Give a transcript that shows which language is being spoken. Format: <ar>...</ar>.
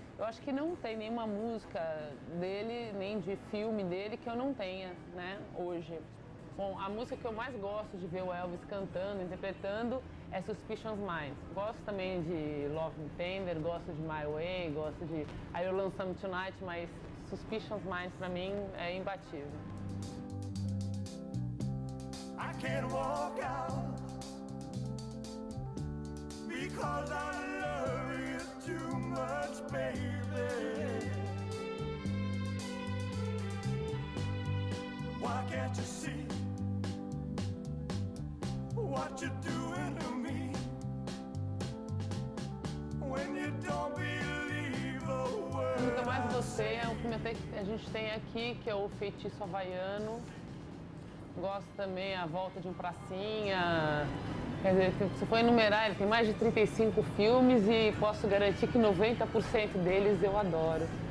<pt>Eu acho que não tem nenhuma música dele, nem de filme dele, que eu não tenha, né, hoje. Bom, a música que eu mais gosto de ver o Elvis cantando, interpretando, é Suspicious Minds. Gosto também de Love Me Tender, gosto de My Way, gosto de I Will Lonesome Tonight, mas Suspicious Minds pra mim é imbatível.</pt> <en>I can't walk out because I love you too much, baby. Why can't you see what you're doing to me when you don't believe a word?</en> <pt>O que eu mais gostei é o filme que a gente tem aqui, que é o Feitiço Havaiano. Gosto também A Volta de um Pracinha. Quer dizer, se for enumerar, ele tem mais de 35 filmes e posso garantir que 90% deles eu adoro.</pt>